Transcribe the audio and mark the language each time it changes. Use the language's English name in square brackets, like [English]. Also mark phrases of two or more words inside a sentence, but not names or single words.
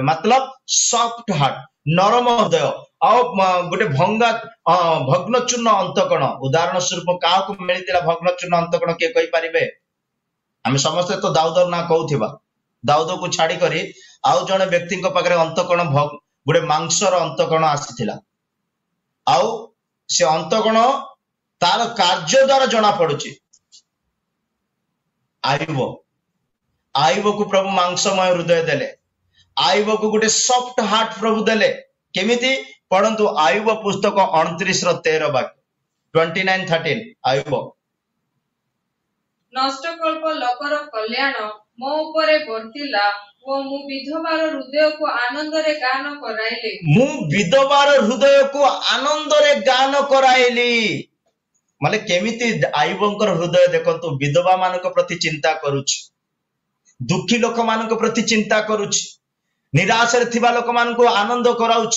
[Odia] ମତଲବ [English] soft heart [Odia] ନରମ ହୃଦୟ ଆଉ ଗୋଟେ ଭଗ୍ନଚୂର୍ଣ୍ଣ ଅନ୍ତଃକରଣ ଉଦାହରଣ ସ୍ୱରୂପ କାହାକୁ ମିଳିଥିଲା ଭଗ୍ନଚୂର୍ଣ୍ଣ ଅନ୍ତଃକରଣ କିଏ କହିପାରିବେ ଆମେ ସମସ୍ତେ ତ ଦାଉଦର ନାଁ କହୁଥିବା ଦାଉଦକୁ ଛାଡି କରି ଆଉ ଜଣେ ବ୍ୟକ୍ତିଙ୍କ ପାଖରେ ଅନ୍ତଃକରଣ ଗୋଟେ ମାଂସର ଅନ୍ତଃକରଣ ଆସିଥିଲା ଆଉ ସେ ଅନ୍ତଃକରଣ ତାର କାର୍ଯ୍ୟ ଦ୍ୱାରା ଜଣା ପଡୁଛି ଆଇବକୁ ପ୍ରଭୁ ମାଂସମୟ ହୃଦୟ ଦେଲେ ଆଇବକୁ ଗୋଟେ [English] soft heart [Odia] ପ୍ରଭୁ ଦେଲେ କେମିତି ପଢ଼ନ୍ତୁ ଆୟୁବ ପୁସ୍ତକ 29:13 ବାକ୍ୟ 29:13 ଆୟୁବ ନଷ୍ଟକଳ୍ପ ଲୋକର କଲ୍ୟାଣ ମୋ ଉପରେ ବର୍ତ୍ତିଲା ଓ ମୁଁ ବିଧବାର ହୃଦୟକୁ ଆନନ୍ଦରେ ଗାନ କରାଇଲି। ମୁ ବିଧବାର ହୃଦୟ କୁ ଆନନ୍ଦ ରେ ଗାନ କରାଇଲି ମାନେ କେମିତି ଆୟୁବଙ୍କର ହୃଦୟ ଦେଖନ୍ତୁ ବିଧବା ମାନଙ୍କ ପ୍ରତି ଚିନ୍ତା କରୁଛି, ଦୁଖୀ ଲୋକ ମାନଙ୍କ ପ୍ରତି ଚିନ୍ତା କରୁଛି, ନିରାଶ ରେ ଥିବା ଲୋକ ମାନଙ୍କ ଆନନ୍ଦ କରାଉଛି।